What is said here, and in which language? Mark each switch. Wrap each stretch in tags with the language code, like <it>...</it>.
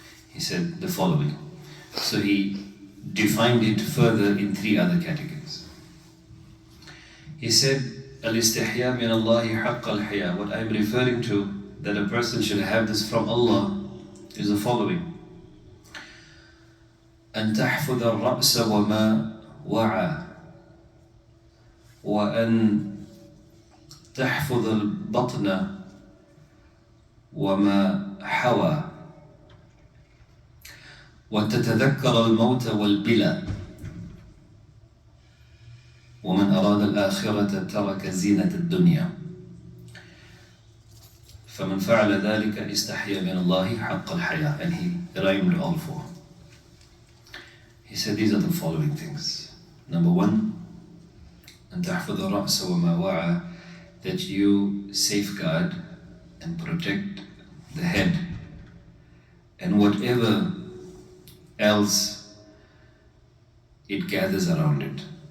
<en>He said the following. So he defined it further in three other categories. He said, Al-istihya min Allahi haqq al-haya. What I'm referring to, that a person should have this from Allah, is the following.</en> <ar>أن تحفظ الرأس وما وعى وأن تحفظ البطن وما حوى وتتذكر الموت والبلى ومن أراد الآخرة ترك زينة الدنيا فمن فعل ذلك استحيا من الله حق الحياة.</ar> <en>And he rhymed all four. He said these are the following things. Number one,</en> <ar>أن تحفظ الرأس وما وعى,</ar> <en>that you safeguard and protect the head and whatever else it gathers around it.</en>